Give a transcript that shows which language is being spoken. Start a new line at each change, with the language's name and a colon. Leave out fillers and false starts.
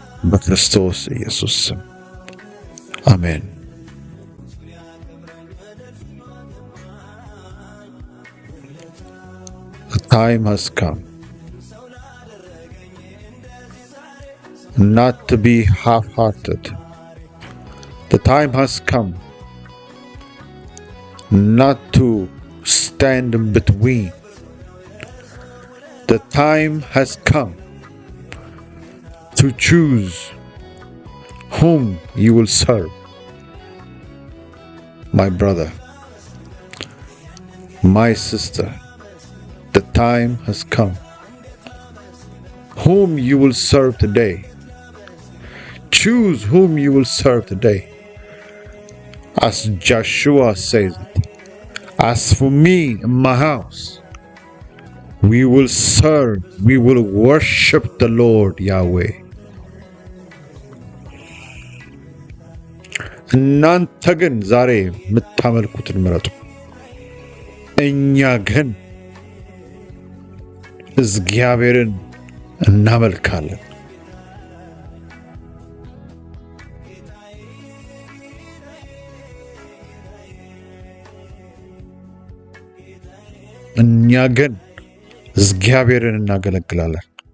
Amharic: በክርስቶስ ኢየሱስ ስም አሜን።
English: The time has come not to be half-hearted. The time has come not to stand in between. The time has come to choose whom you will serve. My brother, my sister, the time has come. Whom you will serve today. Choose whom you will serve today. As Joshua says it, as for me and my house, we will serve, we will worship the Lord Yahweh.
Amharic: እናንተ ግን ዛሬ የምታመልኩትን ምረጡ። እኛ ግን እግዚአብሔርን እናመልካለን። እኛ ግን እግዚአብሔርን እናገለግላለን።